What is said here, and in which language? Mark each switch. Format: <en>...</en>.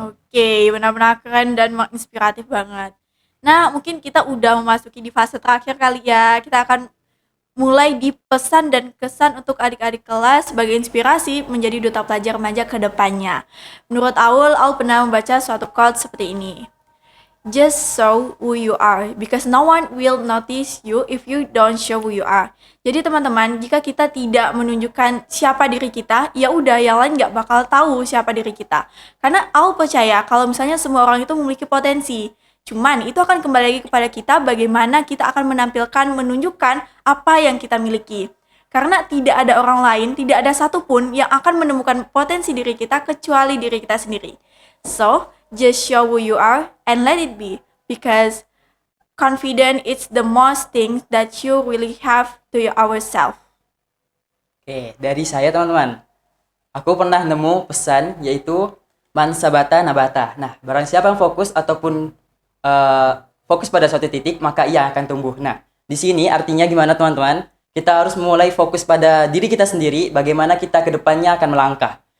<id>Oke, benar-benar keren dan menginspiratif banget. Nah, mungkin kita udah memasuki di fase terakhir kali ya. Kita akan mulai di pesan dan kesan untuk adik-adik kelas sebagai inspirasi menjadi duta pelajar remaja ke depannya. Menurut Aul pernah membaca suatu quote seperti ini.</id> <en>Just show who you are, because no one will notice you if you don't show who you are.</en> <id>Jadi teman-teman, jika kita tidak menunjukkan siapa diri kita, ya udah yang lain nggak bakal tahu siapa diri kita. Karena Aul percaya kalau misalnya semua orang itu memiliki potensi. Cuman itu akan kembali lagi kepada kita bagaimana kita akan menampilkan, menunjukkan apa yang kita miliki. Karena tidak ada orang lain, tidak ada satupun yang akan menemukan potensi diri kita kecuali diri kita sendiri.</id> <en>So, just show who you are and let it be. Because confidence is the most thing that you really have to yourself.</en> <id>Oke, dari saya teman-teman, aku pernah nemu pesan yaitu</id> <ar>mansabata nabata.</ar> <id>Nah, barang siapa yang fokus ataupun fokus pada suatu titik, maka ia akan tumbuh. Nah, di sini artinya gimana teman-teman? Kita harus mulai fokus pada diri kita sendiri, bagaimana kita ke depannya akan melangkah.</id>